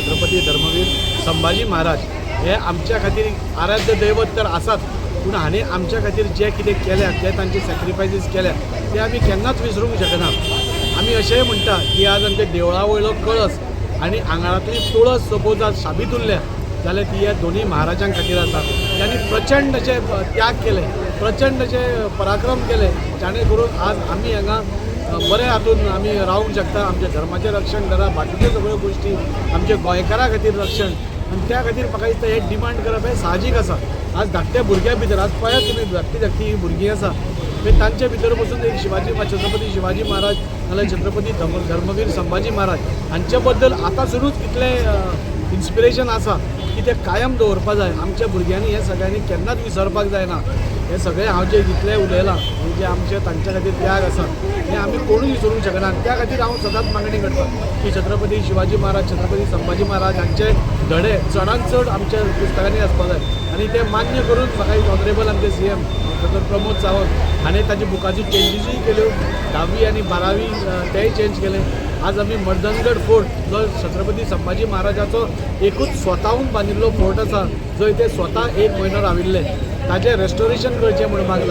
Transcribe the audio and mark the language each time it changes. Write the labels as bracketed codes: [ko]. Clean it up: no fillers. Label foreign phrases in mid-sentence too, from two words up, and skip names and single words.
[kok] छत्रपती धर्मवीर संभाजी महाराज हे आमच्या खातीर आराध्य दैवत तर आसात, पूण हांणी आमच्या खातीर जे कितें केल्या, जे तांचे सॅक्रिफायसीस केल्या ते आमी केन्नाच विसरूंक शकना। आमी अशेंय म्हणटा की आज आमच्या देवळा वयलो कळस आनी आंगणांतली तुळस सपोज आज शाबीत उरल्या जाल्यार ती ह्या दोनी महाराजां खातीर आसा। त्यांनी प्रचंड अशे त्याग केले, प्रचंड अशे पराक्रम केले, जाणे करून आज आमी हांगा बरे हातून आमी रावूंक शकता। आमच्या धर्माचें रक्षण करा, बाकीच्यो सगळ्यो गोश्टी आमच्या गोंयकारां खातीर रक्षण, आनी त्या खातीर म्हाका दिसता हे डिमांड करप हें साहजीक आसा। आज धाकट्या भुरग्यां भितर आज पळयात तुमी धाकटी धाकटी भुरगीं आसा मागीर तांचे भितर बसून एक छत्रपती शिवाजी महाराज नाल्यार छत्रपती धर्मवीर संभाजी महाराज हांचे बद्दल आतांसूनच इतलें इन्स्पिरेशन आसा की ते कायम दवरपा जाय। आमच्या भुरग्यांनी हे सगळ्यांनी केन्नाच विसरपाक जायना। हे सगळे हांव जे जितले उलयलां जे आमचे तांच्या खातीर त्याग आसा हे आमी कोणूय विसरूंक शकना। त्या खातीर हांव सदांच मागणी करता की छत्रपती शिवाजी महाराज छत्रपती संभाजी महाराज हांचे धडे चडांत चड आमच्या पुस्तकांनी आसपाक जाय आनी ते मान्य करून म्हाका ऑनरेबल आमचे CM डॉ प्रमोद सावंत हाणें ताची बुकाच्यो चेंजीसूय केल्यो, 10वी आनी 12वी तेय चेंज केले। आज आमी मर्दनगड फोर्ट जो छत्रपती संभाजी महाराजाचो एकूच स्वताहून बांदिल्लो फोर्ट आसा जंय ते स्वता 1 म्हयनो राविल्ले, ताजें रेस्टोरेशन करचें म्हणून मागलां।